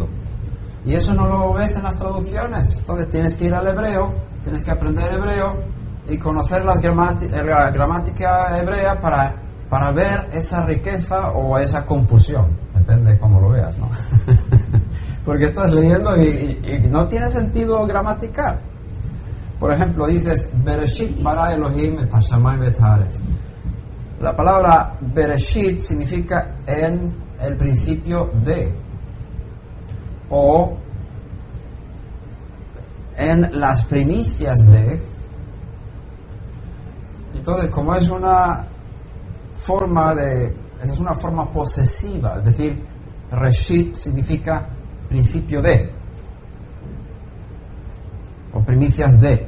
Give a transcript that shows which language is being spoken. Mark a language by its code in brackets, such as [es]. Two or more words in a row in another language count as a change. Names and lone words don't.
[es] Y eso no lo ves en las traducciones. Entonces tienes que ir al hebreo, tienes que aprender hebreo y conocer la gramática hebrea para ver esa riqueza o esa confusión, depende de cómo lo veas, ¿no? Porque estás leyendo y no tiene sentido gramatical. Por ejemplo, dices [he] בראשית ברא אלהים את השמים ואת הארץ. [es] La palabra Bereshit significa en el principio de, o en las primicias de. Entonces, como es una forma posesiva, es decir, Reshit significa principio de, o primicias de.